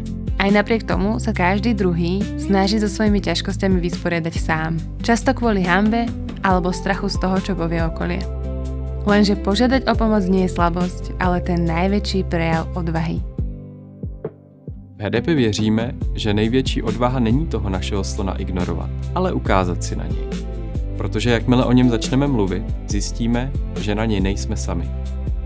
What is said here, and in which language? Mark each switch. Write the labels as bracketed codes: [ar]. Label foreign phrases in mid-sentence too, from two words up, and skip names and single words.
[sk] Aj napriek tomu sa každý druhý snaží so svojimi ťažkosťami vysporiadať sám. Často kvôli hanbe alebo strachu z toho, čo povie okolie. Lenže požiadať o pomoc nie je slabosť, ale ten najväčší prejav odvahy. [cs] V HDP věříme, že největší odvaha není toho našeho slona ignorovat, ale ukázat si na něj. Protože jakmile o něm začneme mluvit, zjistíme, že na něj nejsme sami.